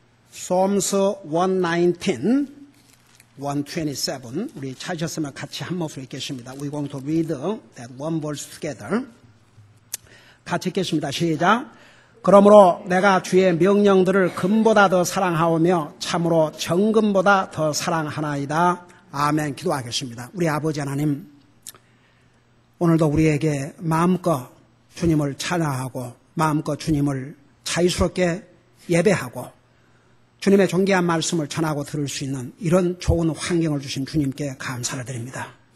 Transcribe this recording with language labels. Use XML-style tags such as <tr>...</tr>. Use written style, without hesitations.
<ko>Psalms 119, 127 우리 찾으셨으면 같이 한 목소리 읽겠습니다.</ko> <en>We're going to read that one verse together.</en> <ko>같이 읽겠습니다. 시작. 그러므로 내가 주의 명령들을 금보다 더 사랑하오며 참으로 정금보다 더 사랑하나이다. 아멘. 기도하겠습니다. 우리 아버지 하나님, 오늘도 우리에게 마음껏 주님을 찬양하고 마음껏 주님을 자유스럽게 예배하고 주님의 존귀한 말씀을 전하고 들을 수 있는 이런 좋은 환경을 주신 주님께 감사를 드립니다.</ko>